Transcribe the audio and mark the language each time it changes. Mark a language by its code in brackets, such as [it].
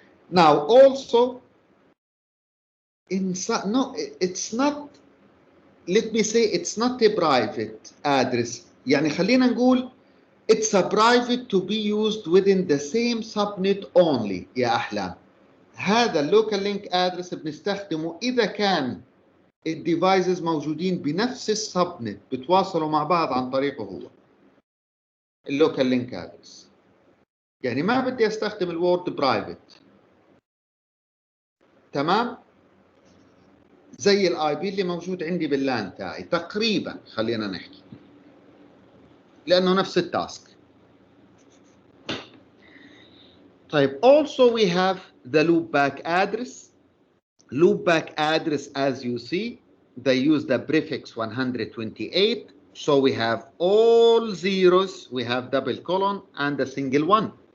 [en] Now also, it's not, let me say, it's not a private address. [ar] يعني خلينا نقول [en] it's a private to be used within the same subnet only يا أحلام. [ar] هذا اللوكال لينك ادرس بنستخدمه إذا كان الديفايسز موجودين بنفس السبنت بتواصلوا مع بعض عن طريقه هو اللوكال لينك ادرس. يعني ما بدي استخدم الوورد برايفت، تمام؟ زي الاي بي اللي موجود عندي باللان تاعي تقريبا، خلينا نحكي، لانه نفس التاسك. طيب [en] also we have the loopback address. Loopback address, as you see, they use the prefix 128. So we have all zeros, we have double colon and a single one.